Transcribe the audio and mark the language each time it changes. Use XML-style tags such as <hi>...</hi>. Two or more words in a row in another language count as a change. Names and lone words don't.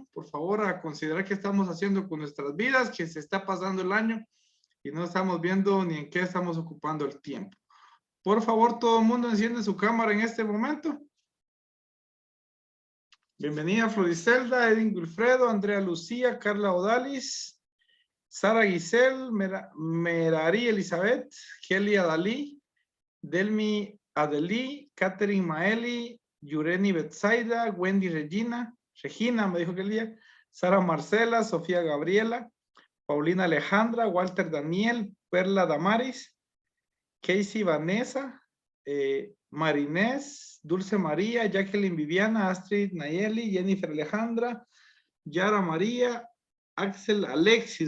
<es>Por favor, a considerar qué estamos haciendo con nuestras vidas, que se está pasando el año y no estamos viendo ni en qué estamos ocupando el tiempo. Por favor, todo el mundo enciende su cámara en este momento. Bienvenida Floricelda, Edwin Wilfredo, Andrea Lucía, Carla Odalis, Sara Giselle, Merari Elizabeth, Kelly Adalí, Delmi Adelí, Catherine Maeli, Yureni Betsaida, Wendy Regina, me dijo que el día, Sara Marcela, Sofía Gabriela, Paulina Alejandra, Walter Daniel, Perla Damaris, Casey Vanessa, Marinés, Dulce María, Jacqueline Viviana, Astrid Nayeli, Jennifer Alejandra, Yara María, Axel Alexis.</es>